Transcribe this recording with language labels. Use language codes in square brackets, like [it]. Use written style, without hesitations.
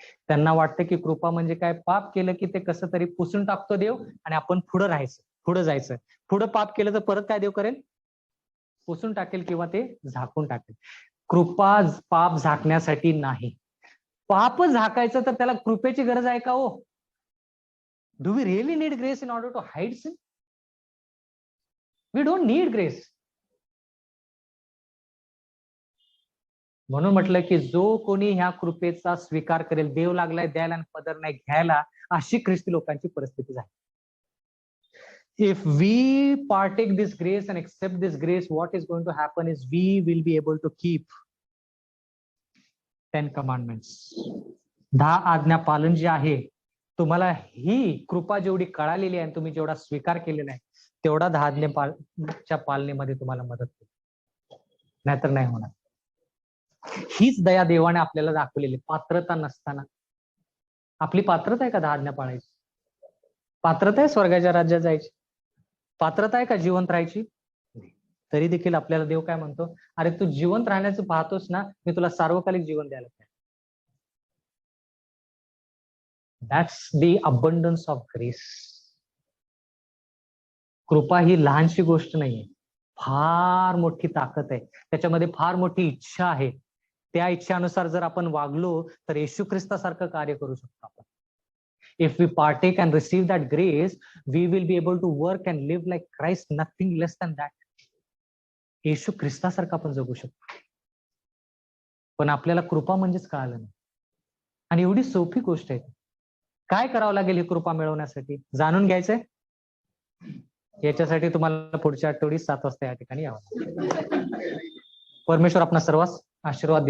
[mr] त्यांना वाटतं की कृपा म्हणजे काय? पाप केलं की ते कसं तरी पुसून टाकतो देव आणि आपण पुढे राहायचं, पुढे जायचं. पुढे पाप केलं तर परत काय देव करेल? पुसून टाकेल किंवा ते झाकून टाकेल. कृपा पाप झाकण्यासाठी नाही. पाप झाकायचं तर त्याला कृपेची गरज आहे का हो? [en] Do we really need grace in order to hide sin? We don't need grace. [mr] म्हणून म्हटलं की जो कोणी ह्या कृपेचा स्वीकार करेल, देव लागलाय द्यायला आणि पदर नाही घ्यायला, अशी ख्रिस्ती लोकांची परिस्थिती झाली. [en] If we partake this grace and accept this grace, what is going to happen is we will be able to keep 10 commandments. [mr] 10 आज्ञा पालन जे आहे, तुम्हाला ही कृपा जेवढी कळालेली आहे, तुम्ही जेवढा स्वीकार केलेला आहे, तेवढा 10 आज्ञेच्या पालनेमध्ये तुम्हाला मदत होईल, नाहीतर नाही होणार. हीच दया देवाने आपल्याला दाखवलेली. पात्रता नसताना आपली पात्रता आहे का 10 आज्ञा पाळायची? पात्रता आहे स्वर्गाच्या राज्यात जायची? पात्रता आहे का जिवंत राहायची? तरी देखील आपल्याला देव काय म्हणतो? अरे तू जिवंत राहण्याचं पाहतोस ना, मी तुला सार्वकालिक जीवन द्यायला पाहिजे. [en] That's the abundance of grace. [mr] कृपा ही लहानशी गोष्ट नाहीये, फार मोठी ताकद आहे, त्याच्यामध्ये फार मोठी इच्छा आहे. त्या इच्छेनुसार जर आपण वागलो तर येशू ख्रिस्तासारखं कार्य करू शकतो आपण. [en] If we partake and receive that grace, we will be able to work and live like Christ, nothing less than that. [mr] येशू ख्रिस्तासारखं आपण जगू शकतो. पण आपल्याला कृपा म्हणजेच कळालं नाही. आणि एवढी सोपी गोष्ट आहे. काय करावं लागेल ही कृपा मिळवण्यासाठी जाणून घ्यायचंय. याच्यासाठी तुम्हाला पुढच्या आठवडी 7 वाजता या ठिकाणी यावं. परमेश्वर आपणा सर्वांस आशीर्वाद देव.